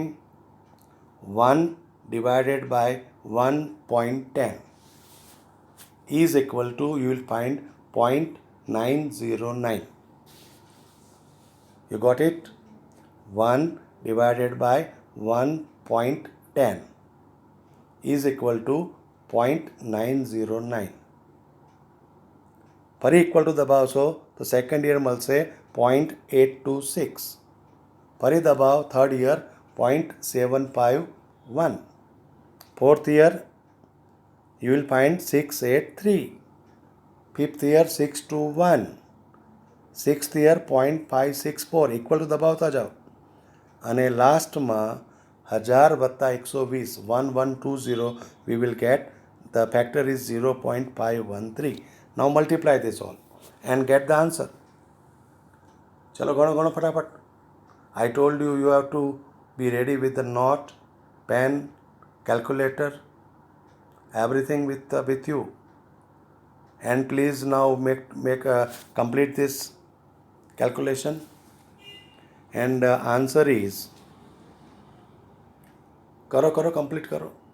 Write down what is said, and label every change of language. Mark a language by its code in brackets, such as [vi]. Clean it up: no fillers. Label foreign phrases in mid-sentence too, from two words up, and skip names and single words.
[en] 1 divided by 1.10 is equal to, you will find 0.909. You got it? 1 divided by 1.10 is equal to 0.909. [gu] ફરી [en] equal to [gu] દબાવશો તો [en] second year [gu] મળશે 0.826. ફરી દબાવ [en] third year [gu] 0.751. [en] fourth year you will find 683. Fifth year 6 to 1. Sixth year 0.564 equal to [gu] દબાવતા જાઓ અને લાસ્ટમાં [en] 1000 વત્તા 120 1120 we will get the factor is 0.513. Now multiply this all and get the answer. [gu] ચલો ગણો ફટાફટ. [en] I told you you have to be ready with the note, pen, calculator, everything with you. And please now complete this calculation. And answer is करो complete करो.